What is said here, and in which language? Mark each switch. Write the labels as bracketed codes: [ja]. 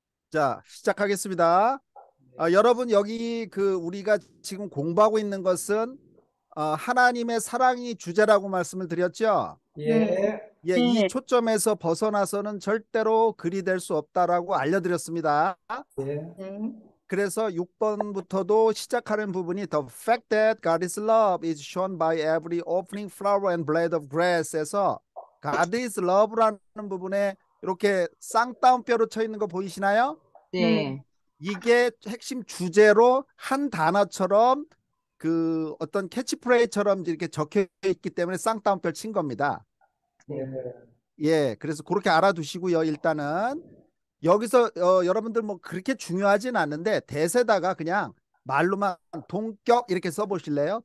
[ko] 자, 시작하겠습니다. 여러분, 여기 우리가 지금 공부하고 있는 것은 하나님의 사랑이 주제라고 말씀을 드렸죠. 네. 예, 예, 이 네. 초점에서 벗어나서는 절대로 글이 될 수 없다라고 알려드렸습니다. 예, 네. 그래서 6번부터도 시작하는 부분이 [en] The fact that God's love is shown by every opening flower and blade of grass에서 God is love라는 [ko] 부분에 이렇게 쌍따옴표로 쳐 있는 거 보이시나요? 네. 네. 이게 핵심 주제로 한 단어처럼 어떤 캐치프레이즈처럼 이렇게 적혀 있기 때문에 쌍따옴표를 친 겁니다. 예. 예, 그래서 그렇게 알아두시고요. 일단은 여기서 여러분들 뭐 그렇게 중요하진 않는데 대세다가 그냥 말로만 동격 이렇게 써보실래요?